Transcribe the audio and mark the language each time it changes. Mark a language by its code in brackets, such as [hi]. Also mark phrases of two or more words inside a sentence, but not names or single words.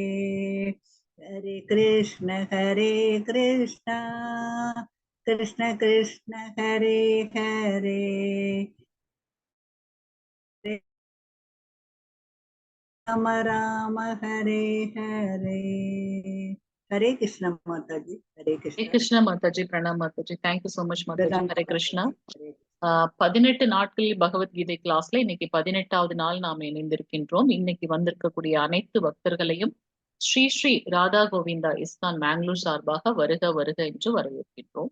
[sa] हरे कृष्ण कृष्ण कृष्ण हरे हरे। राम राम हरे हरे। [hi] हरे कृष्ण माता जी। हरे हरे कृष्ण। कृष्ण माताजी, [ta] பிரணாம் மாதாஜி. [en] thank you so much [ta] மாதாஜி. பிரதான ஹரே கிருஷ்ணா. மாதாஜி. हरे 18 நாட்களில் பகவத்கீதை கிளாஸ்ல இன்னைக்கு 18வது நாள் நாம் இணைந்திருக்கின்றோம். இன்னைக்கு வந்திருக்கக்கூடிய அனைத்து பக்தர்களையும் ஸ்ரீ ஸ்ரீ ராதா கோவிந்தா இஸ்கான் மேங்களூர் சார்பாக வருக வருக என்று வரவேற்கின்றோம்.